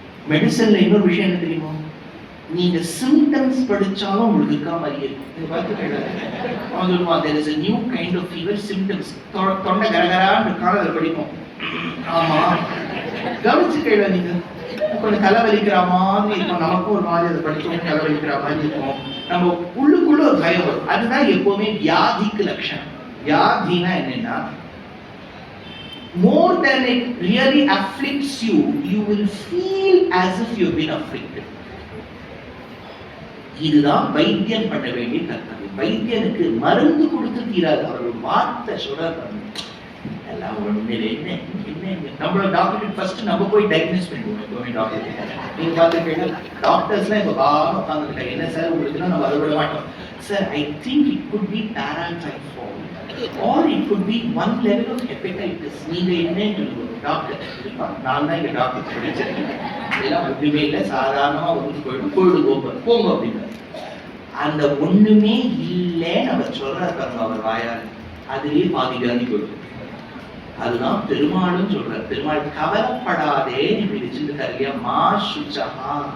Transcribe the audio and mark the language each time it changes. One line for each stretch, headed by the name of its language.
Tamil: மெடிசன்ல இன்னொரு விஷயம் என்ன தெரியுமா, நீங்க சிம்டம்ஸ் படிச்சாலும் உங்களுக்கு இருக்கா மாதிரியே இருக்கும். அவன் சொல்லுவான்
English: there is a new kind of fever symptoms.
Tamil: தொண்டை கரகரான்னு காலத்துல படிப்போம். ஆமா கவனிச்சு கேள்வி, நீங்க கொஞ்சம் தலைவலிக்கிற மாதிரி இருக்கும். நமக்கும் ஒரு மாதிரி அதை படிச்சவங்க தலைவலிக்கிற மாதிரி இருக்கும். நம்ம உள்ளுக்குள்ள ஒரு பயம் வரும். அதுதான் எப்பவுமே வியாதிக்கு லட்சணம். வியாதினா என்னன்னா,
English: more than it really afflicts you, you will feel as if you've been afflicted.
Tamil: இதுதான் வைத்தியம் பண்ண வேண்டிய கர்த்தவியம். வைத்தியனுக்கு மருந்து கொடுத்து தீராது. அவர் ஒரு வார்த்தை சொல்றாரு, எல்லாம் ஒண்ணுல என்ன நம்மளோட டாக்டர் ஃபர்ஸ்ட் நம்ம போய் டயக்னோஸ் பண்ணுவோம். எப்பவுமே டாக்டர் நீங்க பார்த்துருக்கீங்க, டாக்டர்ஸ்லாம் இப்ப பாரம் உட்காந்துருக்காங்க. என்ன சார் உங்களுக்கு நம்ம அதை விட மாட்டோம் sir.
English: I think it could be paratyphoid or it could be one level of hepatitis.
Tamil: நீங்க என்னன்னு சொல்லுங்க டாக்டர். நான் தான் இங்க டாக்டர் படிச்சேன். இதெல்லாம் ஒண்ணுமே இல்லை, சாதாரணமா வந்து போங்க அப்படின்னு. அந்த ஒண்ணுமே இல்லைன்னு அவர் சொல்றாரு பாருங்க, அவர் வாயால் அதுலயே பாதி வியாதி போயிடும். அதுதான் பெருமாளும் சொல்றார். பெருமாள் கவலைப்படாதே இப்படி வச்சிருக்காரு இல்லையா,
Sanskrit: மா சுச்சஹா.